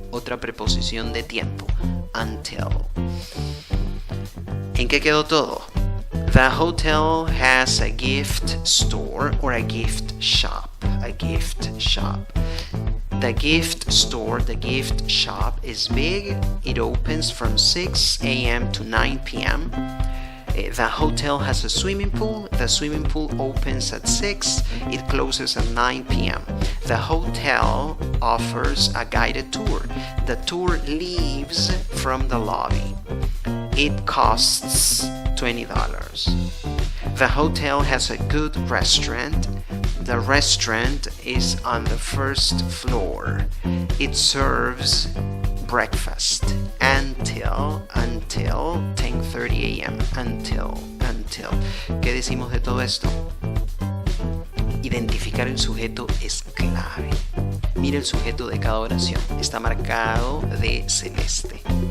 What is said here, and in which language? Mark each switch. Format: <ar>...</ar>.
<es>Otra preposición de tiempo, until. ¿En qué quedó todo?</es> <en>The hotel has a gift store or a gift shop. A gift shop. The gift store, the gift shop is big. It opens from 6 a.m. to 9 p.m. The hotel has a swimming pool. The swimming pool opens at 6. It closes at 9 p.m. The hotel offers a guided tour. The tour leaves from the lobby. It costs $20. The hotel has a good restaurant. The restaurant is on the first floor. It serves breakfast until 10:30 a.m. Until.</en> <es>¿Qué decimos de todo esto? Identificar el sujeto es clave. Mira el sujeto de cada oración. Está marcado de celeste.</es>